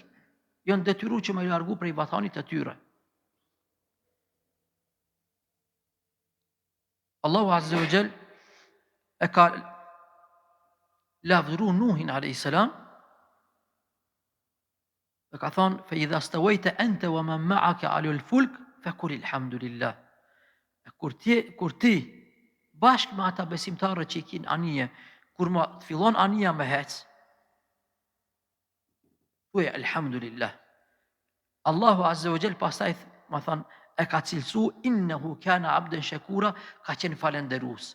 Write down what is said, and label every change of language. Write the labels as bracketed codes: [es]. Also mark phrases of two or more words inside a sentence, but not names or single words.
[sq] Janë detyruar që më largu prej vatanit të tyre. Allahu [ar] عز وجل [sq] e ka lavdëruar Nuhin [ar] عليه السلام. [sq] Dhe ka thonë, [ar] فإذا استويت أنت ومن معك على الفلك فقل الحمد لله. [sq] Kur ti bashkë me ata besimtarët që i kin anije, kur ma të fillon anija me hec, thuaj alhamdulillah. Allahu [ar] عز وجل [sq] pastaj ma thonë, e ka cilësu [ar] إنه كان عبدا شكورا, [sq] ka qenë falenderus.